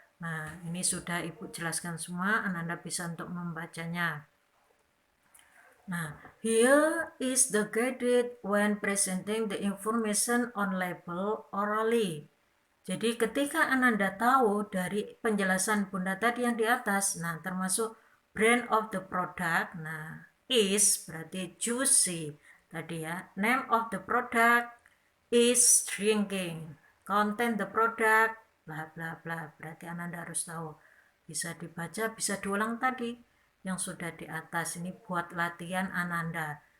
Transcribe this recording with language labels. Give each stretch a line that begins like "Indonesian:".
Indonesian: Nah, ini sudah Ibu jelaskan semua, Anda bisa untuk membacanya.
English: Nah, here is the guided when presenting the information on label orally.
Indonesian: Jadi ketika Ananda tahu dari penjelasan Bunda tadi yang di atas, nah termasuk
English: brand of the product,
Indonesian: nah is berarti juicy tadi ya.
English: Name of the product is drinking. Content the product,
Indonesian: bla bla bla. Berarti Ananda harus tahu. Bisa dibaca, bisa diulang tadi yang sudah di atas ini buat latihan Ananda.